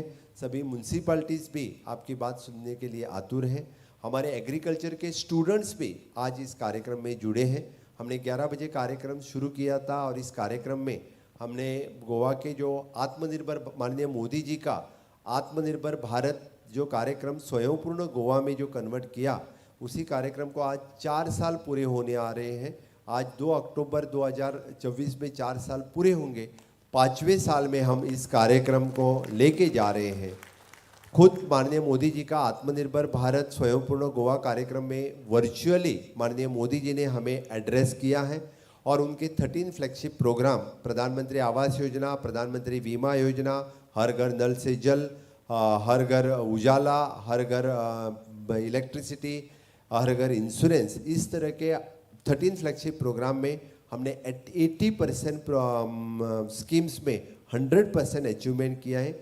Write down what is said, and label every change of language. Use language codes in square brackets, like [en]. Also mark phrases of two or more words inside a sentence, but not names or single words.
[hi] सभी म्यूनसिपाल्टीज़ भी आपकी बात सुनने के लिए आतुर हैं. हमारे एग्रीकल्चर के स्टूडेंट्स भी आज इस कार्यक्रम में जुड़े हैं. हमने 11 बजे कार्यक्रम शुरू किया था और इस कार्यक्रम में हमने गोवा के जो आत्मनिर्भर माननीय मोदी जी का आत्मनिर्भर भारत जो कार्यक्रम स्वयंपूर्ण गोवा में जो कन्वर्ट किया उसी कार्यक्रम को आज 4 साल पूरे होने आ रहे हैं। आज 2 अक्टूबर 2024 में 4 साल पूरे होंगे। 5वें साल में हम इस कार्यक्रम को लेके जा रहे हैं। खुद माननीय मोदी जी का आत्मनिर्भर भारत स्वयंपूर्ण गोवा कार्यक्रम में वर्चुअली माननीय मोदी जी ने हमें एड्रेस किया है और उनके 13 [en] flagship program [hi] प्रधानमंत्री आवास योजना, प्रधानमंत्री बीमा योजना, हर घर नल से जल, हर घर उजाला, हर घर इलेक्ट्रिसिटी, हर घर इंश्योरेंस, इस तरह के 13 [en] flagship program [hi] में हमने 80% स्कीम्स में 100% अचीवमेंट किया है।